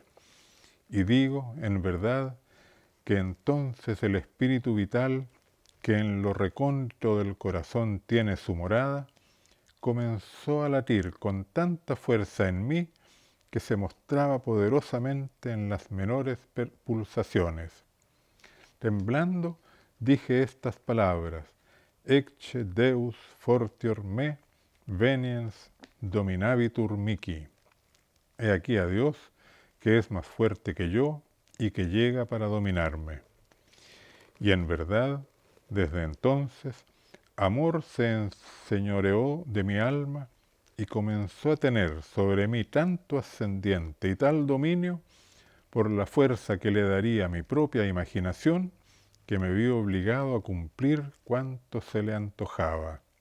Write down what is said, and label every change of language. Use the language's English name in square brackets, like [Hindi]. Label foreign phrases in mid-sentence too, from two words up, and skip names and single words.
[Spanish] Y digo, en verdad, que entonces el espíritu vital, que en lo recóndito del corazón tiene su morada, comenzó a latir con tanta fuerza en mí que se mostraba poderosamente en las menores pulsaciones. Temblando, dije estas palabras: [Latin] Ecce Deus fortior me, veniens dominabitur mihi. [Spanish] He aquí a Dios, que es más fuerte que yo y que llega para dominarme. Y en verdad, desde entonces, amor se enseñoreó de mi alma y comenzó a tener sobre mí tanto ascendiente y tal dominio por la fuerza que le daría a mi propia imaginación, que me vi obligado a cumplir cuanto se le antojaba.